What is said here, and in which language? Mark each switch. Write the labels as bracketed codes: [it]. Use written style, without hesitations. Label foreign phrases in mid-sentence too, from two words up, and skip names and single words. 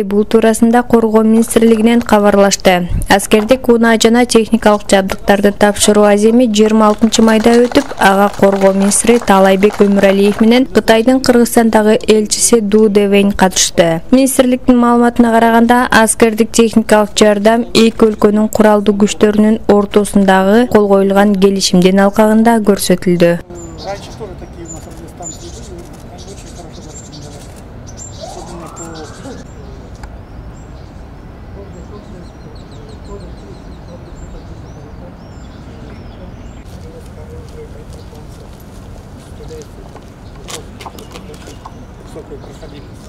[ky] Бул туурасында Коргоо министрлигинен кабарлашты. Аскердик унаа жана техникалык жабдыктарды тапшыруу аземи 26 майда өтүп, ага Коргоо министри Таалайбек Өмүралиев менен Кытайдын Кыргызстандагы элчиси Ду Девейн катышты. Министрликтин маалыматына караганда, аскердик техникалык жардам эки өлкөнүн куралдуу күчтөрүнүн ортосундагы кол коюлган келишимдин алкагында көрсөтүлдү. [ru] Раньше тоже такие у нас радиостанции были, они очень хорошо зарекомендовали. Особенно высокой проходимости.